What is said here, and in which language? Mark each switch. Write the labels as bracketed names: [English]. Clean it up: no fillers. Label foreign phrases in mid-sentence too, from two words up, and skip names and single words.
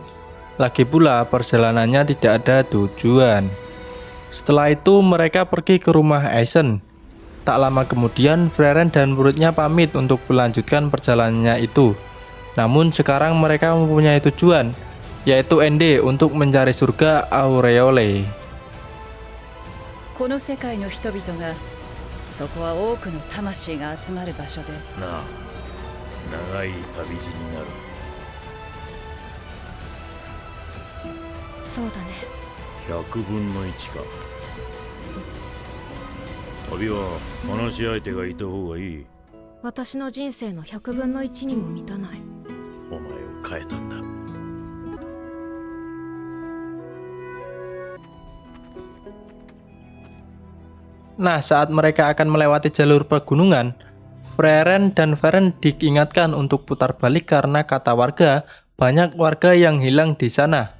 [Indonesian] Lagi pula perjalanannya tidak ada tujuan. Setelah itu mereka pergi ke rumah Aizen. Tak lama kemudian Frieren dan muridnya pamit untuk melanjutkan perjalanannya itu. Namun sekarang mereka mempunyai tujuan, yaitu Ende untuk mencari surga Aureole. [Japanese] この世界の人々がそこは多くの魂が集まる場所でなあ、長い旅路になる。そうだね。 100分の1か。旅は話し相手がいた方がいい。私の人生の100分の1にも満たない。お前を変えたんだ。 [Indonesian] Nah, saat mereka akan melewati jalur pegunungan, Frieren dan Frieren diingatkan untuk putar balik karena kata warga, banyak warga yang hilang di sana.